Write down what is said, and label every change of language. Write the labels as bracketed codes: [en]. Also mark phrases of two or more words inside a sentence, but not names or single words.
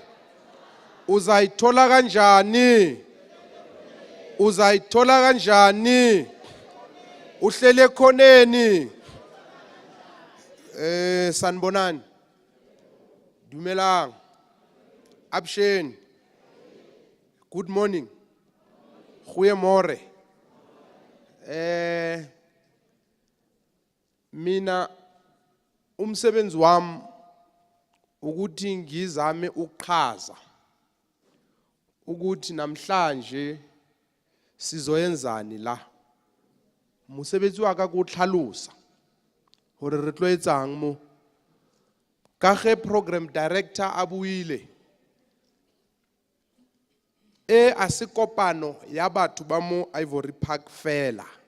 [zu] Uzayithola kanjani? Uzayithola kanjani? Uhlele khoneni. Sanibonani. [st] Dumelang. Absheni. [en] Good morning. [af] Goeiemôre. [zu] Mina umsebenzi wami ukuthi ngizame ukuchaza ukuthi namhlanje sizoyenzani la. [st] Mosebetsi wa ka go tlhalosa hore re tlo etsang mo. [nso] Ka ge [en] program director [nso] a buile a se kopano ya batho ba mo Ivory Park fela.